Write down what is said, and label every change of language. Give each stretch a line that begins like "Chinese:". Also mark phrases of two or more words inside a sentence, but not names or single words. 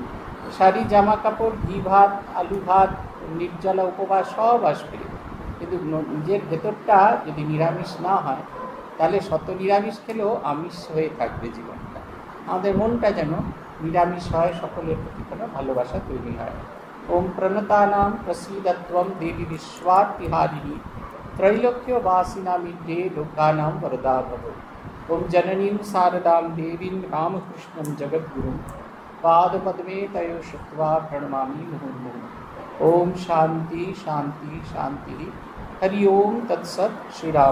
Bangla: শাড়ি, জামা কাপড়, ঘি ভাত, আলু ভাত, নির্জলা উপবাস সব আসবে, কিন্তু নিজের ভেতরটা যদি নিরামিষ না হয় তাহলে শত নিরামিষ খেলেও আমিষ হয়ে থাকবে জীবনটা। আমাদের মনটা যেন নিরামিষ হয়, সকলের প্রতি কোনো ভালোবাসা তৈরি হয়।
Sanskrit: ওম প্রণতানাম প্রসীদত্বম দেবী বিশ্বার্তিহারিণী त्रैलोक्यवासिनामिड्डे लोकानां वरदा भव। ओम जननीं शारदां देवीं रामकृष्णं जगद्गुरुं पादपद्मे तयो श्रुत्वा प्रणमामि मुहुर्मुहुः। ओम शांति शांति शांति। हरि ओम तत्सत्।